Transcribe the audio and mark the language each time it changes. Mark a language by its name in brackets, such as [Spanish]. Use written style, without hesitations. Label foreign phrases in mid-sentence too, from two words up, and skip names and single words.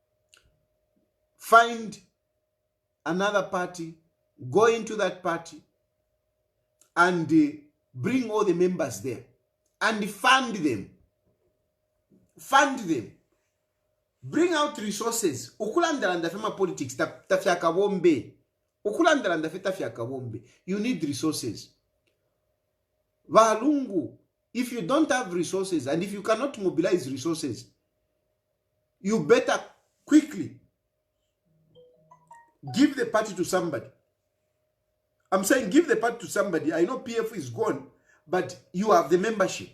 [English] Find another party, go into that party, and bring all the members there. And fund them. Fund them. Bring out resources. [Bemba] Ukulandalanda fema [English] politics, [Bemba] tafyaka bombe. Ukulandalanda tafyaka bombe. [English] You need resources. Lungu, if you don't have resources, and if you cannot mobilize resources, you better quickly give the party to somebody. I'm saying give the party to somebody. I know PF is gone, but you have the membership.